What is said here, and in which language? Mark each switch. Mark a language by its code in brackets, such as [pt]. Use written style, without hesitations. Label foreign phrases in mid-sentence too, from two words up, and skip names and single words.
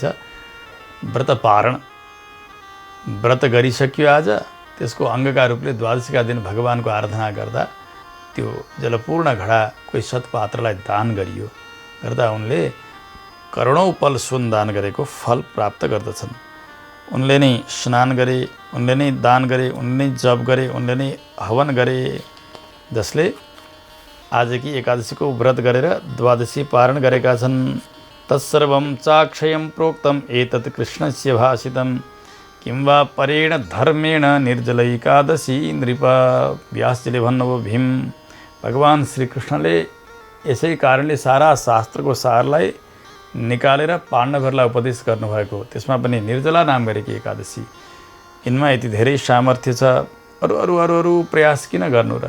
[ne] व्रत पारण, व्रत गरिसक्यो आज, त्यसको अङ्गका रूपले द्वादशीका दिन भगवानको आराधना गर्दा त्यो जलपूर्ण घडा कोही सत्पात्रलाई दान गरियो, गर्दा उनले करोडौँ पल सुन दान गरेको फल प्राप्त गर्दछन्। उनले नै स्नान गरे, उनले नै दान गरे, उनले नै जप गरे, उनले नै हवन गरे, जसले आजकी एकादशीको व्रत गरेर द्वादशी पारण गरेका छन्। [sa] तत्सर्वं चाक्षयं प्रोक्तम एतत् कृष्णस्य भाषितं किं वा परेण धर्मेण निर्जल एकादशी नृप। [ne] व्यासजीले भन्नुभयो भीम, भगवान श्रीकृष्णले यसै कारणले सारा शास्त्रको सारलाई निकालेर पाण्डवहरूलाई उपदेश गर्नुभएको। त्यसमा पनि निर्जला नाम गरेकी एकादशी, यिनमा यति धेरै सामर्थ्य छ। अरू प्रयास किन गर्नु र?